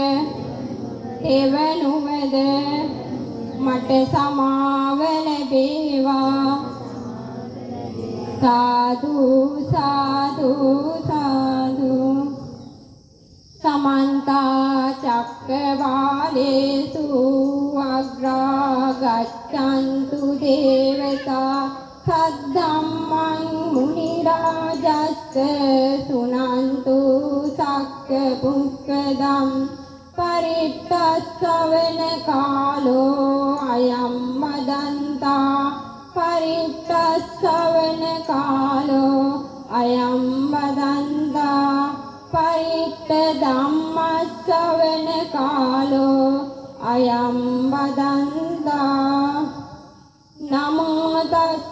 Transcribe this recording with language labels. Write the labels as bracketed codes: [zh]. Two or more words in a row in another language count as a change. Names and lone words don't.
[si] මට සමාව ලැබේවා [pi] සාදු සාදු සාදු සමන්ත චක්කවාලේසු අග්‍රා ගච්ඡන්තු දේවතා සද්ධම්මං මුනි රාජස්ස සුනන්තු සක්ක පුක්ඛදම් පරිත්තස්සවන කාලෝ අයම් මදන්තා පරිත්තස්සවන කාලෝ අයම් මදන්තා පරිත්ත ධම්මස්සවන කාලෝ අයම් මදන්තා නමෝ තස්ස